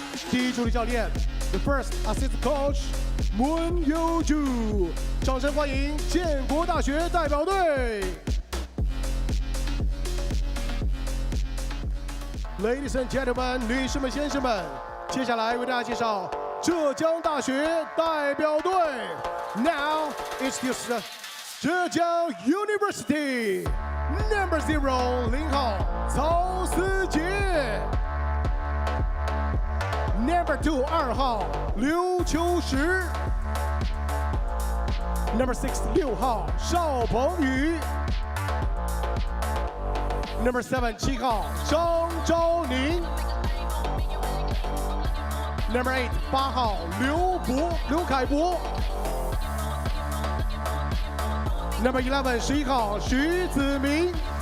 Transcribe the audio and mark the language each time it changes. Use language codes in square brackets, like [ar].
[zh] 第一助理教练 [en] The first assistant coach [zh] 文佑柱，掌声欢迎建国大学代表队。 [en] Ladies and gentlemen， [zh] 女士们、先生们，接下来为大家介绍浙江大学代表队。 [en] Now introduce the 浙江 University Number 0 0号曹思杰。 Number 2 2号刘秋实 Number 6 6号邵鹏宇 Number 7 7号张昭宁 Number 8 8号刘凯博 Number 11 11号徐子明